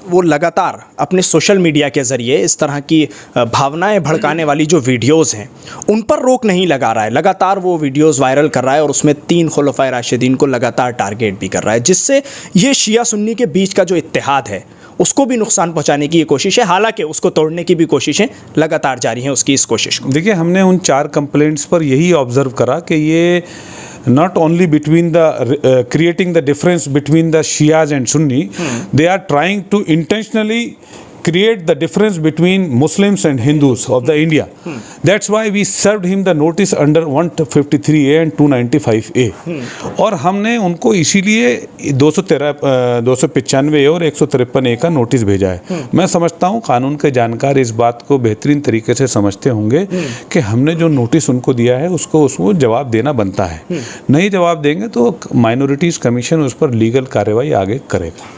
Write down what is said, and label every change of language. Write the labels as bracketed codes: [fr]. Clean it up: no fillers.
[hi] वो लगातार अपने सोशल मीडिया के ज़रिए इस तरह की भावनाएं भड़काने वाली जो वीडियोज़ हैं उन पर रोक नहीं लगा रहा है। लगातार वो वीडियोज़ वायरल कर रहा है और उसमें 3 खुलफाए राशिदीन को लगातार टारगेट भी कर रहा है, जिससे ये शिया सुन्नी के बीच का जो इत्तेहाद है उसको भी नुकसान पहुंचाने की ये कोशिश है। हालांकि उसको तोड़ने की भी कोशिशें लगातार जारी हैं उसकी इस कोशिश को। देखिए, हमने उन 4 कंप्लेंट्स पर यही ऑब्जर्व करा कि ये [en] not only between the creating the difference between the Shias and Sunni, they are trying to intentionally create the difference between Muslims and Hindus of the India. That's why we served him the notice under 153A and 295A. [hi] और हमने उनको इसीलिए 295A और 153A का notice भेजा है। मैं समझता हूँ कानून के जानकार इस बात को बेहतरीन तरीके से समझते होंगे कि हमने जो नोटिस उनको दिया है उसको जवाब देना बनता है। नहीं जवाब देंगे तो माइनॉरिटीज़ कमीशन उस पर लीगल कार्रवाई आगे करेगा।